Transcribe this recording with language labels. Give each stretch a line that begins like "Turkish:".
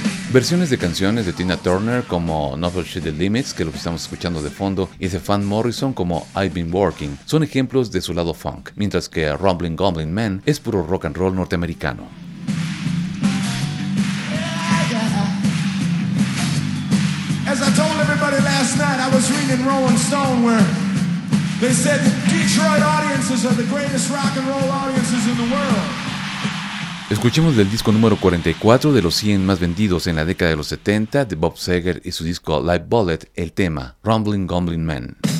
Spanish: Versiones de canciones de Tina Turner como Nothing Should the Limits, que es lo que estamos escuchando de fondo, y de Van Morrison como I've Been Working, son ejemplos de su lado funk, mientras que Rumbling Gumbling Man es puro rock and roll norteamericano.
English: As I told everybody last night, I was reading Rolling Stone where they said Detroit audiences are the greatest rock and roll audiences in the world.
Spanish: Escuchemos del disco número 44 de los 100 más vendidos en la década de los 70 de Bob Seger y su disco Live Bullet, el tema Rumbling Gumbling Man.